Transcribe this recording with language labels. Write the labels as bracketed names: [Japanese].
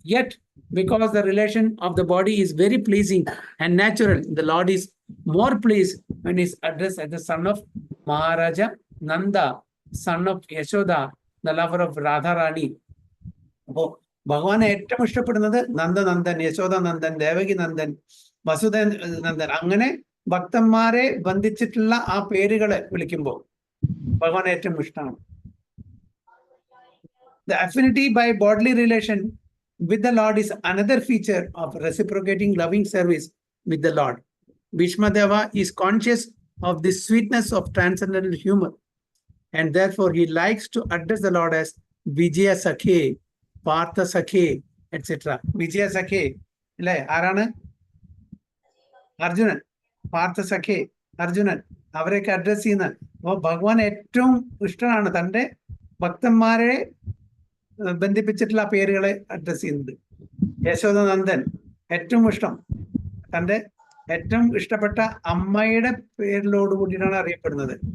[English] Yet, because the relation of the body is very pleasing and natural, the Lord is more pleased when he is addressed as the son of Maharaja Nanda, son of Yashoda, the lover of Radharani. [Malayalam] അപ്പോ ഭഗവാനെ ഏറ്റവും ഇഷ്ടപ്പെടുന്നത് നന്ദനന്ദൻ, യശോദാനന്ദൻ, ദേവകി നന്ദൻ, വസുദേവ നന്ദൻ, അങ്ങനെ ഭക്തന്മാരെ ബന്ധിച്ചിട്ടുള്ള ആ പേരുകളെ വിളിക്കുമ്പോൾ ഭഗവാൻ ഏറ്റവും ഇഷ്ടമാണ്. [English] The affinity by bodily relation with the Lord is another feature of reciprocating loving service with the Lord. Bhishma Deva is conscious of the sweetness of transcendental humor, and therefore he likes to address the Lord as Vijaya Sakhe, Partha Sakhe, etc. [Malayalam] Vijaya Sakhe, അല്ലേ? ആരാണ്? അർജുനൻ. പാർത്ഥ സഖേ, അർജുനൻ, അവരെയൊക്കെ address ചെയ്യുന്ന. അപ്പോൾ ഭഗവാൻ ഏറ്റവും ഇഷ്ടമാണ് തൻ്റെ ഭക്തന്മാരെ ബന്ധിപ്പിച്ചിട്ടുള്ള പേരുകളെ അഡ്രസ് ചെയ്യുന്നത്. യശോദനന്ദൻ ഏറ്റവും ഇഷ്ടം, തൻ്റെ ഏറ്റവും ഇഷ്ടപ്പെട്ട അമ്മയുടെ പേരിലോട് കൂടിയിട്ടാണ് അറിയപ്പെടുന്നത്.